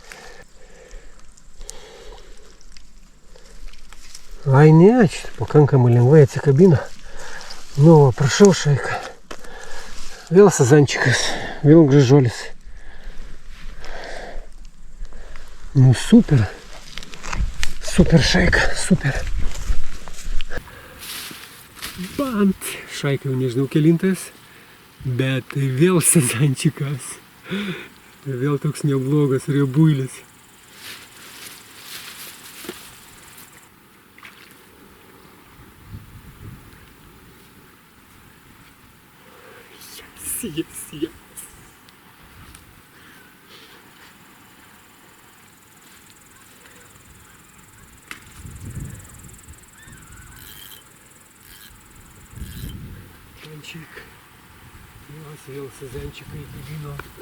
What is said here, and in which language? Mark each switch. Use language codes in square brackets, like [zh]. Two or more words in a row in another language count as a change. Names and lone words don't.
[lt] Ai ne, čia pakankamai lengvai atsikabino. Nu, prašau, šaika. Vėl sazančikas, vėl gražuolis. [ru] Ну супер. Супер шайка, супер. Bant. [lt] Šaika jau nežinau kelintas, bet vėl sezančikas. Vėl toks neblogas riebuilis. Yes. [ru] Сазанчик. [lt] Вėl sazančikai gyvino.